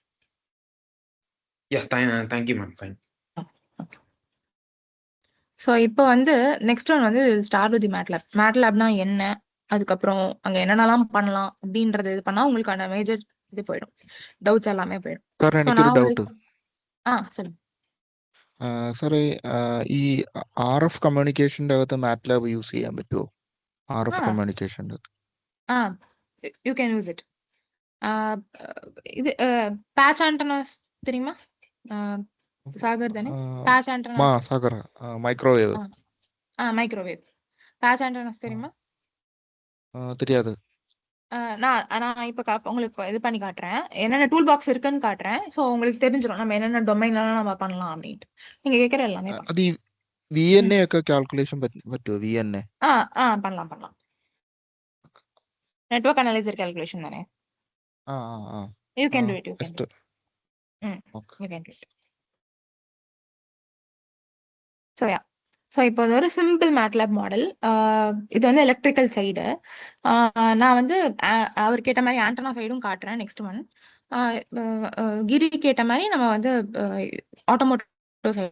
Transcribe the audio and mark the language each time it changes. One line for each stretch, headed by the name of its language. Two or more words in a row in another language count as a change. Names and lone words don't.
English: Yeah thank you ma'am. Fine.
Tamil: ஸோ இப்போ வந்து
English: next one
Tamil: வந்து
English: start with MATLAB.
Tamil: மேட்லாப்னா என்ன, அதுக்கப்புறம் அங்க என்னென்னலாம் பண்ணலாம் அப்படின்றது இது பண்ணா உங்களுக்கான மேஜர் இது போயிடும், டவுட்ஸ் எல்லாமே போயிடும்.
Malayalam: സാർ
Tamil: ஸோ
Malayalam: എനിക്കൊരു
Tamil: நான்
Malayalam: ഡൗട്ട്.
Tamil: உங்களுக்கு சொல்லுங்க.
Malayalam: സാറേ ഈ RF കമ്മ്യൂണിക്കേഷൻ്റെ അകത്ത് മാറ്റ്ലാബ് യൂസ് ചെയ്യാൻ പറ്റുമോ? RF ஆ കമ്മ്യൂണിക്കേഷൻ്റെ അകത്ത്
Tamil: ஆ
English: you can use it.
Tamil: இது பேட்ச் ஆண்டனாஸ் தெரியுமா? சாகர் தானே? பேட்ச் ஆண்டனாஸ்.
Malayalam: സാഗർ മൈക്രോവേവ്
Tamil: மைக்ரோவேவ் பேட்ச் ஆண்டனாஸ் தெரியுமா? தெரியாது. நான் நான் இப்ப உங்களுக்கு இது பண்ணி காட்டுறேன், என்னென்ன டூல் பாக்ஸ் இருக்குன்னு காட்டுறேன். ஸோ உங்களுக்கு தெரிஞ்சிடும் நம்ம என்னென்ன டொமைன்லாம் நம்ம பண்ணலாம் அப்படின்ட்டு. நீங்க கேட்குற எல்லாமே பண்ணலாம்.
Malayalam: അത് ഈ VNA ഒക്കെ കാൽക്കുലേഷൻ പറ്റുമോ? VNA
Tamil: பண்ணலாம் பண்ணலாம். நெட்வொர்க் அனலைசர் கால்குலேஷன் தானே? ആ ആ ആ
English: யூ ആ can do it. just okay. you can do it.
Tamil: ஸோ இப்போ இது ஒரு சிம்பிள் மேட்லாப் மாடல். இது வந்து எலக்ட்ரிக்கல் சைடு. நான் வந்து அவர் கேட்ட மாதிரி ஆண்டனா சைடும் காட்டுறேன். நெக்ஸ்ட் ஒன் கிரி கேட்ட மாதிரி நம்ம வந்து ஆட்டோமோட்டிவ் சைடு.